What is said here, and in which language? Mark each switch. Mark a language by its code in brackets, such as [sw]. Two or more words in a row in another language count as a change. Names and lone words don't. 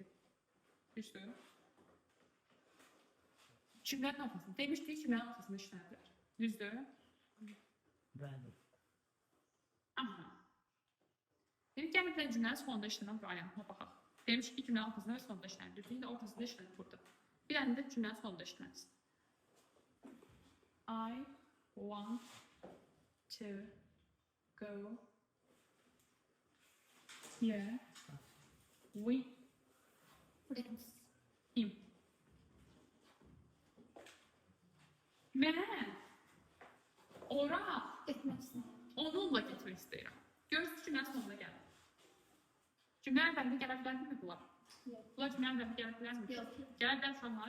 [az] Düzdür? Cümlənin ortasında. Demişdik cümlənin ortasında işlənir. Düzdür? Bəli. Aha. Dedik, gəlin bir cümlənin sonunda işlənən variantına baxaq. Demişdik ki, cümlənin ortasında və sonunda işlənir. Düzdür, indi ortasında işlənir burada. Bir dənə də cümlənin sonunda işlənir. [en] I want to go here with him. [az] Mən ora Etmək istəyirəm. onunla getmək istəyirəm. Görürsünüz cümlənin sonuna gəlir. Cümlənin əvvəlində gələ bilərmi bunlar? Yox. Bunlar cümlənin əvvəlində gələ bilərmi? Yox. Gələ bilər uşaqlar.